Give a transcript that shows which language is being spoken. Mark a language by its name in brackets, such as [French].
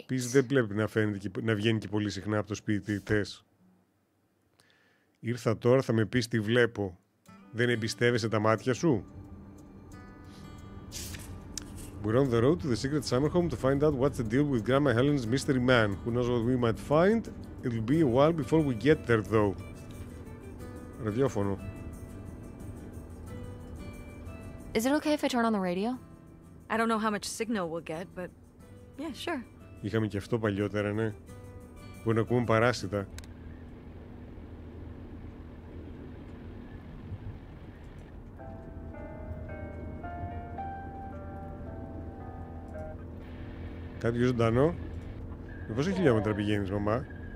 [Greek] Επίσης δεν πρέπει να βγαίνει και πολύ συχνά από το σπίτι τες. Ήρθα τώρα, θα με πεις τι βλέπω. Δεν εμπιστεύεσαι τα μάτια σου? [English] We're on the road to the secret summer home to find out what's the deal with Grandma Helen's mystery man. Who knows what we might find? It'll be a while before we get there though. [Greek] Ραδιόφωνο. [English] Is it okay if I turn on the radio? I don't know how much signal we'll get, but yeah, sure. [Greek] Είχαμε και αυτό παλιότερα, ναι. Μπορεί να ακούμε παράσιτα. Κάτι ζωντανό. Με πόσα χιλιόμετρα πηγαίνεις, μαμά?